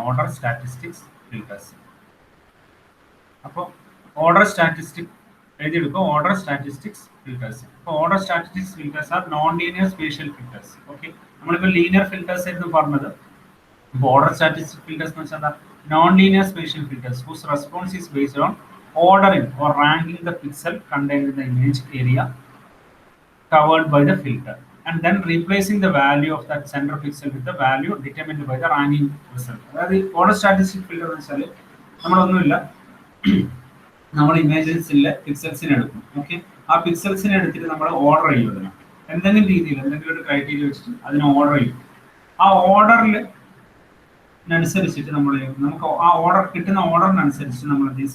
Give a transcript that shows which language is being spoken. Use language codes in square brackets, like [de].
[ml] Order statistics filters. അപ്പോൾ order statistic എഴുതിയെടുക്കുക. [en] Order statistics filters. [ml] അപ്പോൾ [en] Order statistics filters are non linear spatial filters. [ml] Okay, നമ്മളിപ്പോൾ linear filters എന്ന് പറഞ്ഞത്. ഇപ്പോൾ order statistic filters എന്ന് വെച്ചാൽ എന്താ? [en] Non linear spatial filters whose response is based on ordering or ranking the pixel contained in the image area covered by the filter and then replacing the value of that center pixel with the value determined by the ranking result. [ml] അതായത് order statistic filter എന്ന് വെച്ചാൽ നമ്മളൊന്നുമില്ല, നമ്മൾ ഇമേജസിലെ പിക്സൽസിനെ എടുക്കും. Okay, ആ പിക്സൽസിനെ എടുത്തിട്ട് നമ്മൾ order ചെയ്യും. അതിന് എന്തെങ്കിലും രീതിയിൽ എന്തെങ്കിലും ഒരു ക്രൈറ്റീരിയ വെച്ചിട്ട് അതിനെ ഓർഡർ ചെയ്യും. ആ ഓർഡറിൽ അനുസരിച്ചിട്ട് നമുക്ക് ആ ഓർഡർ കിട്ടുന്ന ഓർഡറിനനുസരിച്ച് നമ്മൾ എന്ത് ചെയ്യും?